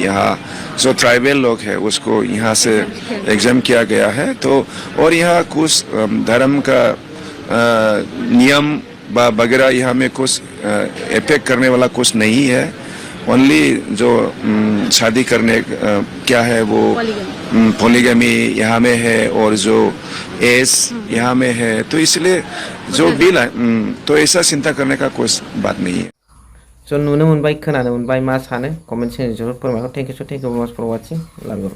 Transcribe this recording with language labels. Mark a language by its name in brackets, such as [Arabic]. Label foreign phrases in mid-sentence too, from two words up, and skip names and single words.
[Hindi] यहाँ जो ट्राइबल लोग हैं उसको यहाँ से एग्जाम किया गया है, तो और यहाँ कुछ धर्म का नियम वगैरह यहाँ में कुछ इफेक्ट करने वाला कुछ नहीं है। ओनली जो शादी करने क्या है वो पॉलीगमी यहाँ में है और जो एस यहाँ में है, तो इसलिए जो बिल है तो ऐसा चिंता करने का कोई बात नहीं है। [Bodo] स' नुनो मोनबाय खोनानो मोनबाय मा सानो कमेन्ट सेक्सनाव फोरमायहर। [English] thank you very much for watching. लाभ